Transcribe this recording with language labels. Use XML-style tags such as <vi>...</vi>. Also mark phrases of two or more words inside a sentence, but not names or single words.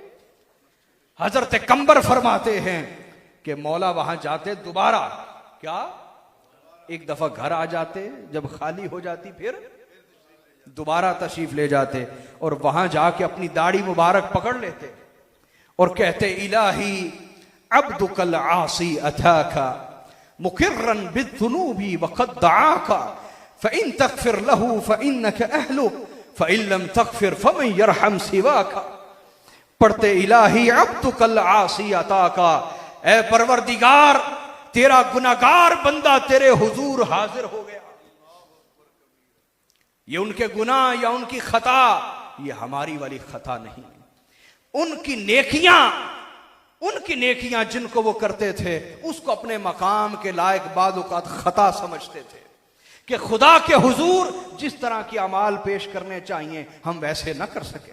<ur>حضرت قنبر فرماتے ہیں کہ مولا وہاں جاتے دوبارہ، کیا ایک دفعہ گھر آ جاتے، جب خالی ہو جاتی پھر دوبارہ تشریف لے جاتے اور وہاں جاکے اپنی داڑھی مبارک پکڑ لیتے اور کہتے,</ur> <ar>إلهي عبدك العاصي أتاك مقرا بالذنوب وقد دعاك فإن تغفر له فإنك أهل فإن لم تغفر فمن يرحم سواك. पढ़ते, إلهي عبدك العاصي أتاك,</ar> <ur>اے پروردگار تیرا گناہگار بندہ تیرے حضور حاضر ہو گیا. یہ ان کے گناہ یا ان کی خطا، یہ ہماری والی خطا نہیں. ان کی نیکیاں جن کو وہ کرتے تھے اس کو اپنے مقام کے لائق بعض اوقات خطا سمجھتے تھے کہ خدا کے حضور جس طرح کی اعمال پیش کرنے چاہئیں ہم ویسے نہ کر سکے.</ur>